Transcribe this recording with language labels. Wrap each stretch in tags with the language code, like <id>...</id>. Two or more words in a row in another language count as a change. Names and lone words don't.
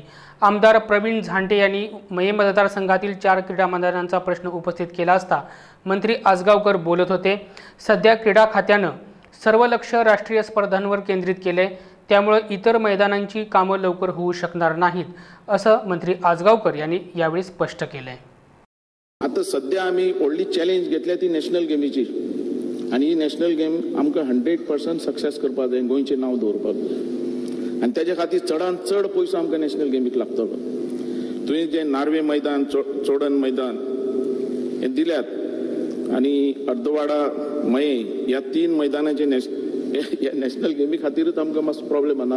<mr>आमदार प्रवीण झांटे यांनी मये मतदारसंघातील 4 क्रीडा मैदानांचा प्रश्न उपस्थित केला असता मंत्री आजगावकर बोलत होते. सध्या क्रीडा खात्यानं सर्व लक्ष राष्ट्रीय स्पर्धांवर केंद्रित केले, त्यामुळे इतर मैदानांची कामं लवकर होऊ शकणार नाहीत असं मंत्री आजगावकर यांनी यावेळी स्पष्ट केले.</mr> <kok>आता सध्या आम्ही व्हडली चॅलेंज घेतल्या ती</kok> <en>national game</en> <kok>आणि ही</kok> <en>national game</en> <kok>आमकां 100% सक्सेस करपाक जाय, गोंयचें नांव दवरपाक जाय आणि तेज्या खातीर चडांत चड पयसो आमकां</kok> <en>national game</en> <kok>लागतलो. तुवें जे नार्वे मैदान, चोडण मैदान हे दिल्यात आणि अर्दवाडा मये ह्या 3 मैदानाचे</kok> <en>national game</en> <kok>खातीरच आमकां मातसो प्रॉब्लेम आहा.</kok>